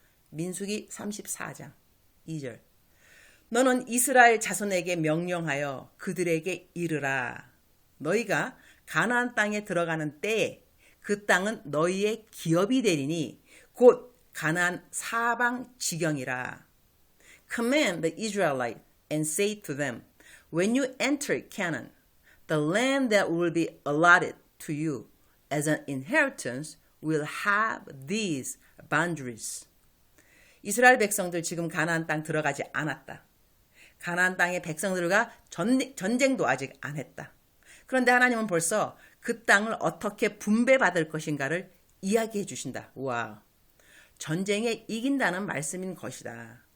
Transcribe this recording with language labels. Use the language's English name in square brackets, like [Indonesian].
[Korean] 민수기 34장 2절. 너는 이스라엘 자손에게 명령하여 그들에게 이르라. 너희가 가나안 땅에 들어가는 때에 그 땅은 너희의 기업이 되리니 곧 가나안 사방 지경이라. [English] Command the Israelites and say to them, when you enter Canaan, the land that will be allotted to you as an inheritance will have these boundaries. [Korean] 이스라엘 백성들 지금 가나안 땅 들어가지 않았다. 가나안 땅의 백성들과 전쟁도 아직 안 했다. 그런데 하나님은 벌써 그 땅을 어떻게 분배받을 것인가를 이야기해 주신다. 와, 전쟁에 이긴다는 말씀인 것이다.